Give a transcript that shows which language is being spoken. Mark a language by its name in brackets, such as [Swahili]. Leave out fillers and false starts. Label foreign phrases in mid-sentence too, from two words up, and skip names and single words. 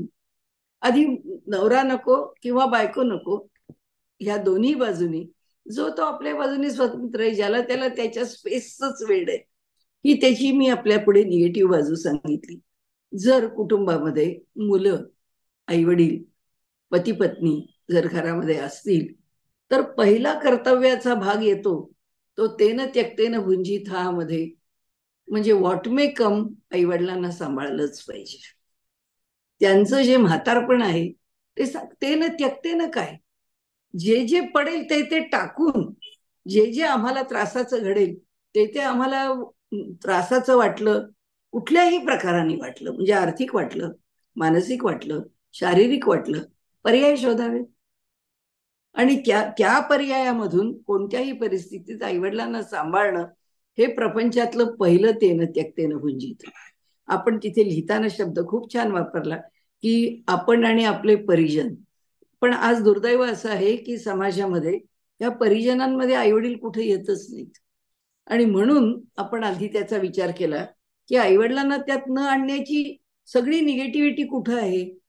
[Marathi] आधी नवरा नको किंवा बायको नको, ह्या दोन्ही बाजूनी जो तो आपल्या बाजूनी स्वतंत्र आहे, ज्याला त्याला त्याच्या स्पेसच वेळ आहे, ही त्याची मी आपल्या पुढे निगेटिव्ह बाजू सांगितली. जर कुटुंबामध्ये मुलं, आई वडील, पती पत्नी जर घरामध्ये असतील तर पहिला कर्तव्याचा भाग येतो तो [Sanskrit] तेन त्यक्तेन भुंजीत [Marathi] हा मध्ये, म्हणजे [English] what may come, [Marathi] आईवडिलांना सांभाळलंच पाहिजे. त्यांचं जे म्हातारपण आहे ते [Sanskrit] तेन त्यक्तेन [Marathi] काय, जे जे पडेल ते ते टाकून, जे जे आम्हाला त्रासाचं घडेल ते ते आम्हाला त्रासाचं वाटलं, कुठल्याही प्रकाराने वाटलं, म्हणजे आर्थिक वाटलं, मानसिक वाटलं, शारीरिक वाटलं, पर्याय शोधावे. आणि त्या त्या पर्यायामधून कोणत्याही परिस्थितीत आईवडिलांना सांभाळणं हे प्रपंचातलं पहिलं [Sanskrit] तेन त्यक्तेन भुंजीत. [Marathi] आपण तिथे लिहिताना शब्द खूप छान वापरला की आपण आणि आपले परिजन. पण आज दुर्दैव असं आहे की समाजामध्ये या परिजनांमध्ये आईवडील कुठे येतच नाहीत. आणि म्हणून आपण आधी त्याचा विचार केला की आईवडिलांना त्यात न आणण्याची सगळी निगेटिव्हिटी कुठं आहे.